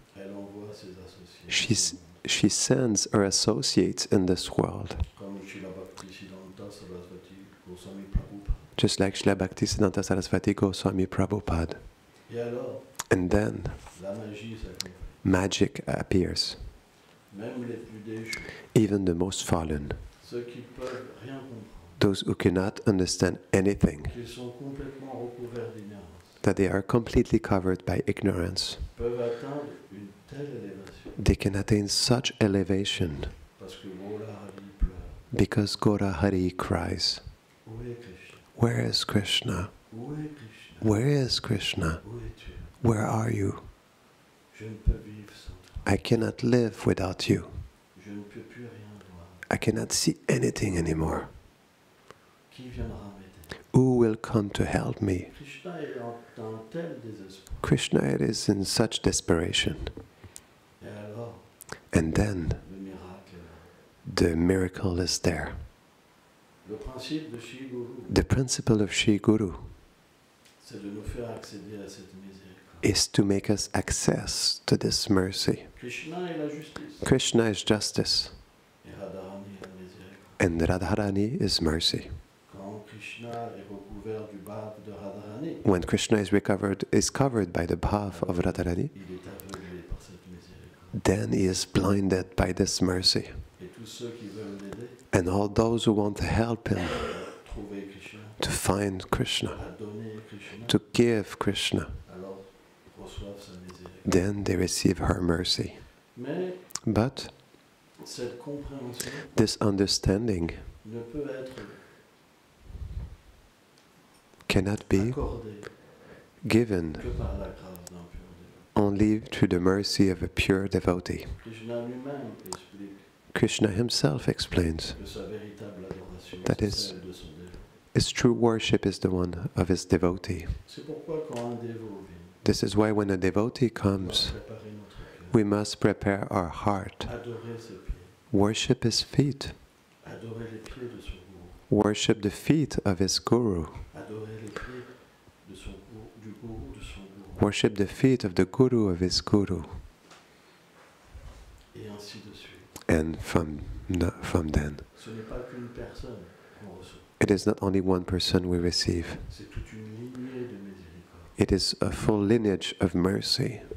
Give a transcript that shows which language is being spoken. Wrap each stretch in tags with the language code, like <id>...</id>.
<fr>Elle envoie ses associés.</fr> <en>She sends her associates in this world,</en> <fr>Comme Srila Bhakti Siddhanta Sarasvati Goswami Prabhupada.</fr> <en>just like Srila Bhakti Siddhanta Sarasvati Goswami Prabhupada.</en> <fr>Et alors,</fr> <en>And then</en> <fr>la magie s'accomplit.</fr> <en>magic appears.</en> <fr>Même les plus déchus,</fr> <en>Even the most fallen,</en> <fr>ceux qui peuvent rien comprendre,</fr> <en>those who cannot understand anything,</en> <fr>qu'ils sont complètement recouverts d'ignorance,</fr> <en>that they are completely covered by ignorance,</en> <fr>peuvent atteindre une telle élévation.</fr> <en>they can attain such elevation</en> <fr>Parce que Gola Hari pleure.</fr> <en>because Gora Hari cries,</en> <fr>Où est Krishna?</fr> <en>"Where is Krishna?</en> <fr>Où est Krishna?</fr> <en>Where is Krishna?</en> <fr>Où es-tu?</fr> <en>Where are you?</en> <fr>Je ne peux vivre sans toi.</fr> <en>I cannot live without you.</en> <fr>Je ne peux plus rien voir.</fr> <en>I cannot see anything anymore.</en> <fr>Qui viendra m'aider?</fr> <en>Who will come to help me?"</en> <fr>Krishna est dans un tel désespoir.</fr> <en>Krishna is in such desperation.</en> <fr>Et alors,</fr> <en>And then</en> <fr>le miracle est là.</fr> <en>the miracle is there.</en> <fr>Le principe de Shri Guru,</fr> <en>The principle of Shri Guru</en> <fr>c'est de nous faire accéder à cette miséricorde.</fr> <en>is to make us access to this mercy.</en> <fr>Krishna est la justice.</fr> <en>Krishna is justice,</en> <fr>Et Radharani est la miséricorde.</fr> <en>and Radharani is mercy.</en> <fr>Quand Krishna est recouvert du bhav de Radharani,</fr> <en>When Krishna is covered by the bhav of Radharani,</en> <fr>il est aveuglé par cette miséricorde.</fr> <en>then he is blinded by this mercy.</en> <fr>Et tous ceux qui veulent l'aider,</fr> <en>And all those who want to help him,</en> <fr>trouver Krishna,</fr> <en>to find Krishna,</en> <fr>à donner Krishna,</fr> <en>to give Krishna,</en> <fr>alors reçoivent sa miséricorde.</fr> <en>then they receive her mercy.</en> <fr>Mais</fr> <en>But</en> <fr>cette compréhension</fr> <en>this understanding</en> <fr>ne peut être</fr> <en>cannot be</en> <fr>accordée</fr> <en>given</en> <fr>que par la grâce d'un pur dévot.</fr> <en>only through the mercy of a pure devotee.</en> <fr>Krishna lui-même explique</fr> <en>Krishna himself explains</en> <fr>que sa véritable adoration</fr> <en>That</en> <fr>c'est</fr> <en>is-</en> <fr>celle de son dévot.</fr> <en>his true worship is the one of his devotee.</en> <fr>C'est pourquoi quand un dévot vient,</fr> <en>This is why when a devotee</en> <fr>on doit</fr> <en>comes,</en> <fr>préparer notre cœur,</fr> <en>we must prepare our heart,</en> <fr>adorer ses pieds,</fr> <en>worship his feet,</en> <fr>adorer les pieds de son gourou,</fr> <en>worship the feet of his guru,</en> <fr>adorer les pieds de son gourou, du gourou de son gourou,</fr> <en>worship the feet of the guru of his guru,</en> <fr>et ainsi de suite.</fr> <en>and from then.</en> <fr>Ce n'est pas qu'une personne qu'on reçoit,</fr> <en>It is not only one person we receive,</en> <fr>c'est toute une lignée de miséricorde.</fr> <en>it is a full lineage of mercy.</en>